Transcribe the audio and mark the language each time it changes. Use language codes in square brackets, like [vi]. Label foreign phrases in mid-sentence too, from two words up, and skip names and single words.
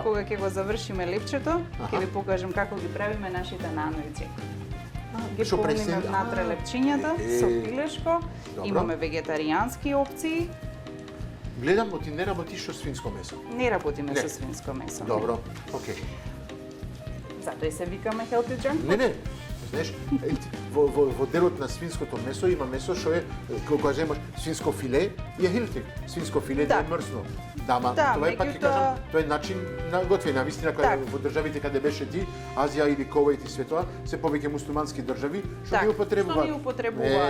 [mk] Сега кога ќе го завршиме лепчето, ќе ви покажам како ги правиме нашите нановици. Ги полниме внатре лепчињата со пилешко, имаме вегетаријански опции. Гледам, оти не работиш со свинско месо. Не работиме со свинско месо. Добро, океј. Затоа и се викаме [en] healthy junk food. [mk] Не. Знаеш, во делот на свинското месо има месо што е, кога кажемаш свинско филе, е healthy. Свинско филе не е мрсно. Тоа е пак ќе кажам, тоа е начин на готвење. Навистина кога во државите каде беше ти, Азија или Ковајт и светоа, се повеќе муслимански држави што ги употребуваат.